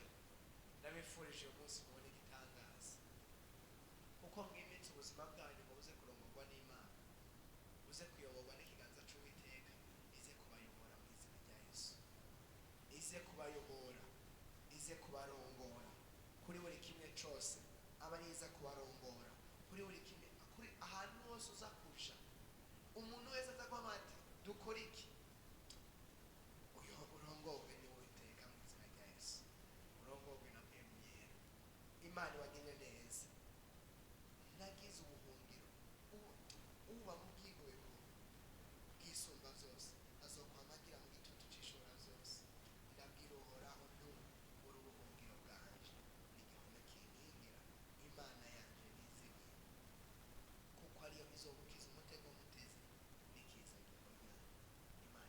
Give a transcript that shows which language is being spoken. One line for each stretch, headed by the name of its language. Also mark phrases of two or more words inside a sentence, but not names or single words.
Rundi: Ndabifurije umunsi mubona igitangaza, kuko mwimitse ubuzima bwanyu ngo buze kurongorwa n'Imana, buze kuyoborwa n'ikiganza c'Uwiteka, ize kubayobora mu izina rya Yesu, ize kubayobora, ize kubarongora kuri buri kimwe cose, aba ari iza kubarongora kuri buri kimwe, kuri ahantu hose uza kuja. Umuntu wese aza kwama ati dukora iki, urongorwe n'Uwiteka mu izina rya Yesu, urongorwe na Mpwemu Yera. Imana wagirire neza, nagize ubuhungiro, uba mu bwigweko bwisumba vyose, azokwamagira mu gitutu c'ishora vyose. Ndabwira uhoraho ntu uri ubuhungiro bwanje, n'igihome kinkingira, Imana yanje nizigiye, kuko ariyo izogukiza umutego w'umutezi n'ikiza gikomeye.